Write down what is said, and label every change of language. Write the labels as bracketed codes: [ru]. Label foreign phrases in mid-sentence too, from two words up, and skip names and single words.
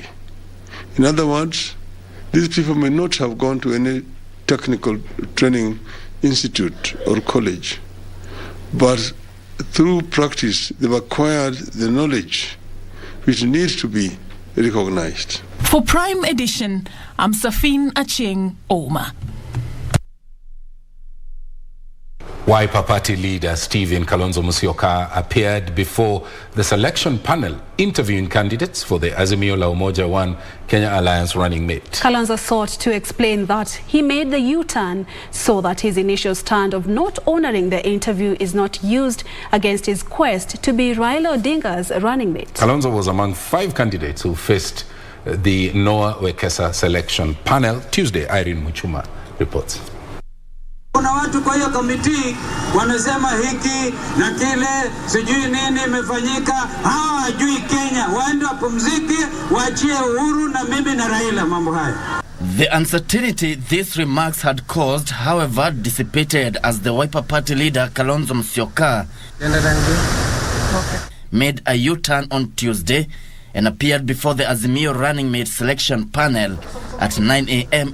[en] In other words, these people may not have gone to any technical training institute or college, but through practice they've acquired the knowledge which needs to be recognized. For Prime Edition, I'm Safin Acheng Oma. Wiper Party leader Stephen Kalonzo Musyoka appeared before the selection panel interviewing candidates for the Azimio La Umoja One Kenya Alliance running mate. Kalonzo sought to explain that he made the U-turn so that his initial stand of not honoring the interview is not used against his quest to be Raila Odinga's running mate. Kalonzo was among 5 candidates who faced the Noah Wekesa selection panel Tuesday. Irene Muchuma reports. [sw] Kuna watu kwa hiyo komiti wanasema hiki na kile sijui nini imefanyika, hawa hajui Kenya, waende wapumzike, waachie Uhuru na mimi na Raila mambo haya. [en] The uncertainty these remarks had caused, however, dissipated as the Wiper Party leader Kalonzo Musyoka made a U-turn on Tuesday and appeared before the Azimio running mate selection panel at 9 a.m.